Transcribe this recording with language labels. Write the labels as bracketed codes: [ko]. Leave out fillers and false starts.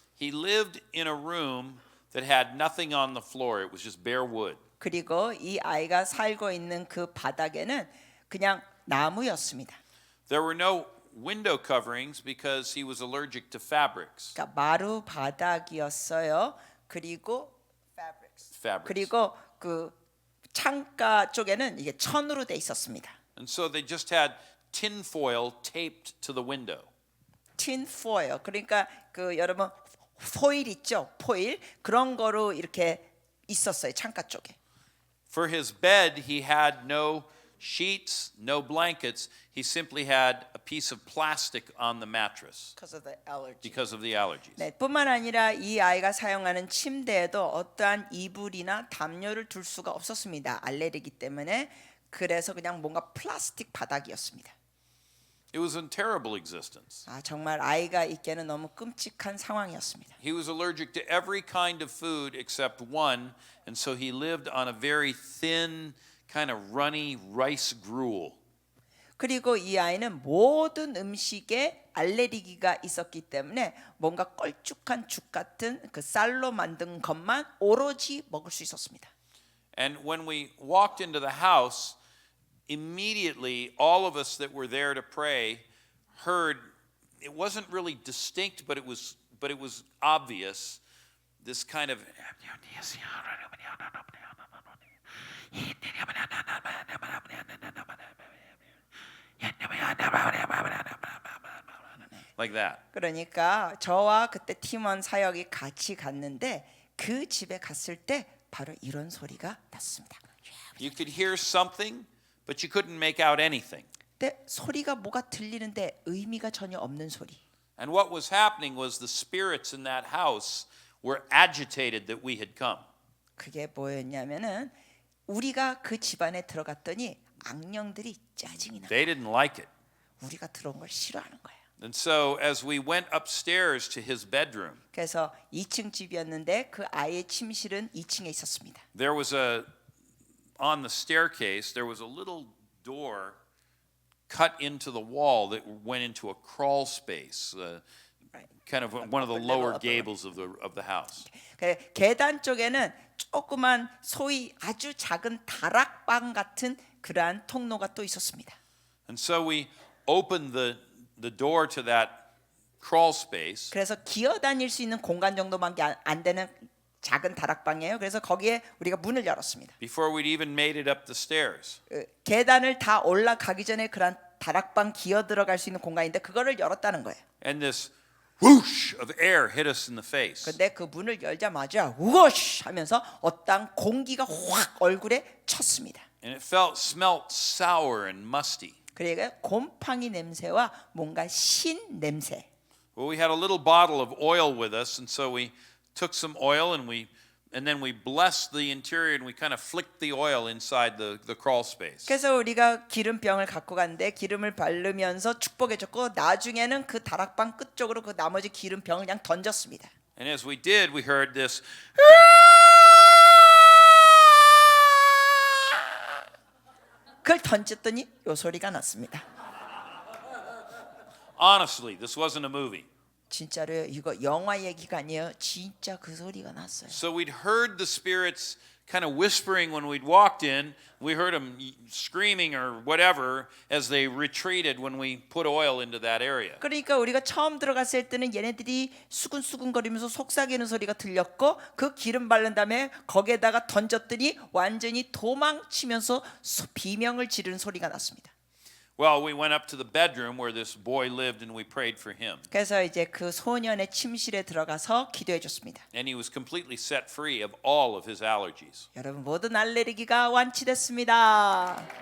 [en] He lived in a room that had nothing on the floor. It was just bare wood. [ko] 그리고 이 아이가 살고 있는 그 바닥에는 그냥 나무였습니다. [en] There were no window coverings because he was allergic to fabrics. [ko] 그러니까 마루 바닥이었어요. 그리고 [en] Fabrics. [ko] 그리고 그 창가 쪽에는 이게 천으로 돼 있었습니다. [en] And so they just had tin foil taped to the window. tin foil. [ko] 그러니까 그 여러분 포일 있죠? 포일 그런 거로 이렇게 있었어요. 창가 쪽에. [en] For his bed, he had no sheets, no blankets. He simply had a piece of plastic on the mattress Because of the allergy. because of the allergies. [ko] 네, 뿐만 아니라 이 아이가 사용하는 침대에도 어떠한 이불이나 담요를 둘 수가 없었습니다. 알레르기 때문에. 그래서 그냥 뭔가 플라스틱 바닥이었습니다. [en] It was a terrible existence. [ko] 정말 아이가 있기에는 너무 끔찍한 상황이었습니다. [en] He was allergic to every kind of food except one, and so he lived on a very thin, kind of runny rice gruel. [ko] 그리고 이 아이는 모든 음식에 알레르기가 있었기 때문에 뭔가 껄쭉한 죽 같은 그 쌀로 만든 것만 오로지 먹을 수 있었습니다. [en] And when we walked into the house, immediately all of us that were there to pray heard, it wasn't really distinct, but it was obvious, this kind of Like that. [ko] 그러니까 저와 그때 팀원 사역이 같이 갔는데 그 집에 갔을 때 바로 이런 소리가 났습니다. [en] You could hear something, but you couldn't make out anything. [ko] 근데 소리가 뭐가 들리는데 의미가 전혀 없는 소리. [en] And what was happening was the spirits in that house were agitated that we had come. [ko] 그게 뭐였냐면은 우리가 그 집안에 들어갔더니 악령들이 짜증이 나. [en] They didn't like it. [ko] 우리가 들어온 걸 싫어하는 거예요. [en] And so as we went upstairs to his bedroom, [ko] 그래서 2층 집이었는데 그 아이의 침실은 2층에 있었습니다. [en] there was on the staircase, there was a little door cut into the wall that went into a crawl space, kind of one of the lower gables of the house. [ko] 그 계단 쪽에는 조그만 소위 아주 작은 다락방 같은 그러한 통로가 또 있었습니다. And so we opened the door to that crawl space, 그래서 기어 다닐 수 있는 공간 정도밖에 안 되는 작은 다락방이에요. 그래서 거기에 우리가 문을 열었습니다. [en] before we'd even made it up the stairs. [ko] 계단을 다 올라가기 전에 그런 다락방 기어 들어갈 수 있는 공간인데 그거를 열었다는 거예요. [en] And this whoosh of air hit us in the face. [ko] 근데 그 문을 열자마자 우거쉬 하면서 어떤 공기가 확 얼굴에 쳤습니다. [en] And it smelled sour and musty. [ko] 그러니까 곰팡이 냄새와 뭔가 신 냄새. [en] Well, we had a little bottle of oil with us, and so we took some oil and then we blessed the interior and we kind of flicked the oil inside the crawl space. [ko] 그래서 우리가 기름병을 갖고 갔는데 기름을 바르면서 축복해줬고 나중에는 그 다락방 끝쪽으로 그 나머지 기름병을 그냥 던졌습니다. [en] And as we did, we heard this. [ko] 그걸 던졌더니 요 소리가 났습니다. [en] Honestly, this wasn't a movie. [ko] 진짜로요. 이거 영화 얘기가 아니에요. 진짜 그 소리가 났어요. [en] So we'd heard the spirits kind of whispering when we'd walked in. We heard them screaming or whatever as they retreated when we put oil into that area. [ko] 그러니까 우리가 처음 들어갔을 때는 얘네들이 수근수근거리면서 속삭이는 소리가 들렸고 그 기름 바른 다음에 거기에다가 던졌더니 완전히 도망치면서 비명을 지르는 소리가 났습니다. [en] Well, we went up to the bedroom where this boy lived and we prayed for him. [ko] 그래서 이제 그 소년의 침실에 들어가서 기도해 줬습니다. [en] And he was completely set free of all of his allergies. [ko] 여러분 모든 알레르기가 완치됐습니다.